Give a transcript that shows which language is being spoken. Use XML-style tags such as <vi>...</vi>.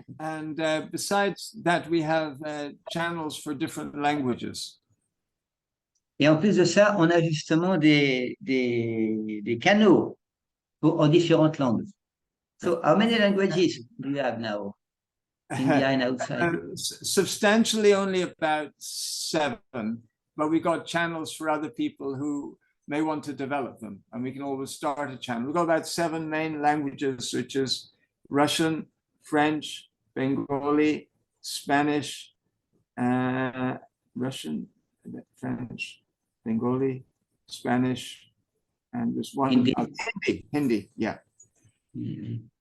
<en>And besides that, we have channels for different languages.</en> <fr>Et en plus de ça, on a justement des canaux en différentes langues.</fr> <en>So, how many languages do you have now? India and outside? Substantially only about 7, but we got channels for other people who may want to develop them, and we can always start a channel. We've got about 7 main languages, which is Russian, French, Bengali, Spanish, Russian, French, Bengali, Spanish, and there's one Hindi, yeah. Mm-hmm.</en>